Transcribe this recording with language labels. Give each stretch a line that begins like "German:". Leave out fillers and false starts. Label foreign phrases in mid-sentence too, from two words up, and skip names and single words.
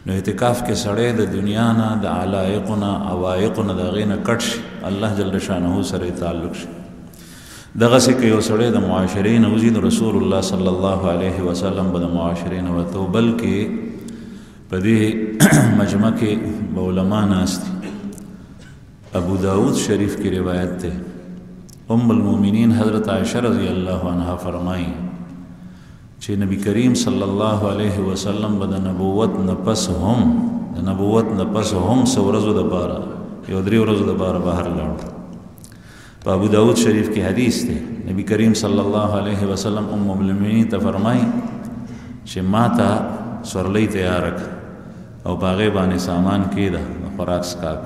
Pashto: نو اعتکاف کې سړی د دنیا نه د علایقو نه عوایقو نه د هغې نه کټ شي
Arabic: الله جل شانه
Pashto: سره یې تعلق شي. دغسې که یو سړی د معاشرې نه وځي نو رسول الله
Arabic: صلی الله علیه وسلم
Pashto: به د معاشرې نه وته. بلکې په دې مجمع کې به علما ناست دي. ابو داود شریف
Urdu: کی روایت تے
Arabic: ام المؤمنین
Pashto: حضرت عائشہ
Arabic: رضی اللہ عنہ
Pashto: فرمائی چې نبی کریم
Arabic: صلی الله علیه وسلم
Pashto: به د نبوت نفس هم سو ورځو دپاره یو 3 ورځو دپاره بهر لاړ. په ابو داود شریف کې حدیث دی نبی کریم
Arabic: صلی الله علیه وسلم ام المؤمنین
Pashto: ته فرمائی چې ما ته سورلی تیار کړه او په هغې باندې سامان کېده د خوراک څښاک.